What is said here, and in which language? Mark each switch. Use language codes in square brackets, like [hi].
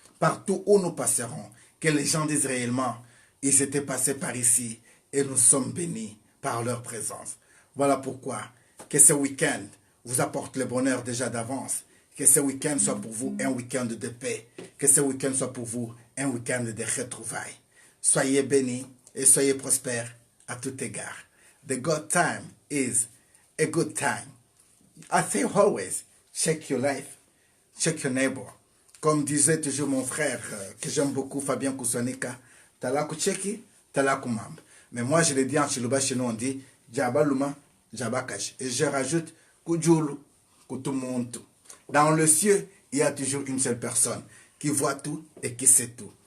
[fr] Partout où nous passerons, que les gens disent réellement, ils étaient passés par ici et nous sommes bénis par leur présence. Voilà pourquoi que ce week-end vous apporte le bonheur déjà d'avance. Que ce week-end soit pour vous un week-end de paix. Que ce week-end soit pour vous un week-end de retrouvailles. Soyez bénis et soyez prospères à tout égard. [en] The good time is a good time. I say always, check your life, check your neighbor. [fr] Comme disait toujours mon frère, que j'aime beaucoup, Fabien Koussonika, talaku cheki, talaku mamb. Mais moi je le dis en Chiluba, chez nous on dit, Djaba Luma, Djaba Kash. Et je rajoute, Kujulu, Kutumuntu. Dans le ciel, il y a toujours une seule personne qui voit tout et qui sait tout.